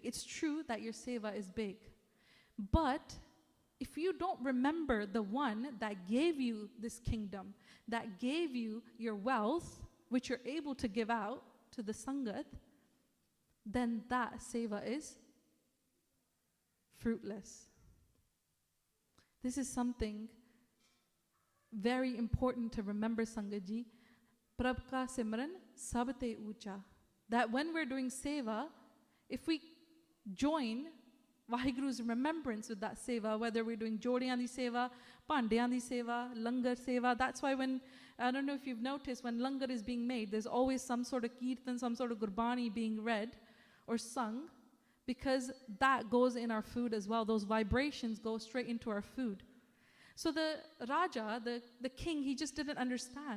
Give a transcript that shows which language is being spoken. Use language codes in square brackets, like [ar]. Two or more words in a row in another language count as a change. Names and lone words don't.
[en] It's true that your seva is big. But if you don't remember the one that gave you this kingdom, that gave you your wealth, which you're able to give out to the Sangat, then that seva is fruitless. This is something very important to remember, Sangat Ji. [pa] ਪ੍ਰਭ ਕਾ ਸਿਮਰਨ ਸਭ ਤੇ ਊਚਾ. [en] That when we're doing seva, if we join WhyGuru's remembrance with that seva, whether we're doing [pa] ਜੋੜਿਆਂ ਦੀ ਸੇਵਾ, ਪਾਂਡਿਆਂ ਦੀ ਸੇਵਾ, ਲੰਗਰ ਸੇਵਾ, [en] that's why when, I don't know if you've noticed, when Langar is being made, there's always some sort of Kirtan, some sort of Gurbani being read or sung, because that goes in our food as well. Those vibrations go straight into our food. So the Raja, the king, he just didn't understand.